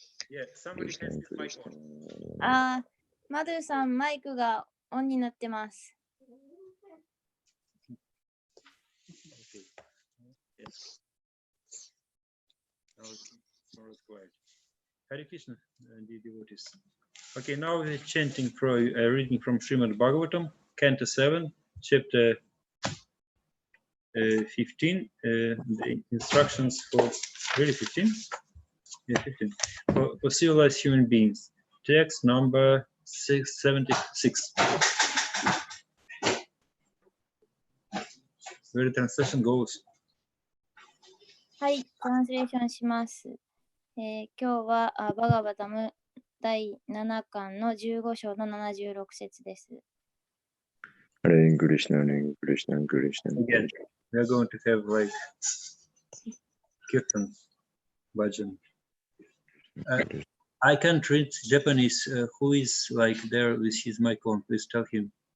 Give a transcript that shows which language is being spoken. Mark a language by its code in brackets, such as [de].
[en] Yeah, somebody has his mic on. [ja] マドゥさん、マイクがオンになってます。 [en] Okay. Yes. Now it's quiet. Hare Krishna, dear devotees. Okay, now we're chanting for reading from Srimad Bhagavatam, Canto 7, chapter 15. The instructions for really 15. Yeah, 15. For civilized human beings. Text number 676. Where the translation goes. [ja] はい、トランスレーションします。今日はバガバタム第7巻の15章の76節です。 [sa] Hare Krishna, Hare Krishna, Krishna [en] Again, Krishna. we are going to have like kirtan, bhajan. I can't read Japanese. Who is like there with his mic on? Please tell him.